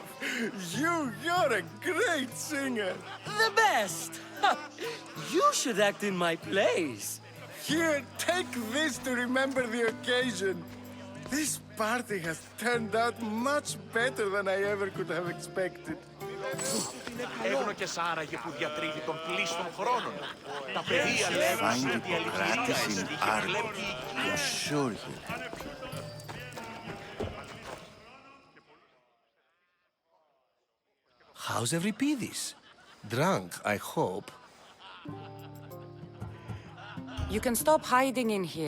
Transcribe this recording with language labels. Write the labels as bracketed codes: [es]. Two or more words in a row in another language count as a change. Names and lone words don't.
[en] You're a great singer. The best. You should act in my plays. Here, take this to remember the occasion. This party has turned out much better than I ever could have expected. [el] Έγνωκες άραγε που διατρίβει των πλήστων χρόνων. Τα παιδεία λέγουν [en] Find [el] ότι η [en] Hippocrates [el] αλήθεια [en] in Argos. I'm sure he'll help you. How's Euripides? Drunk, I hope. You can stop hiding in here.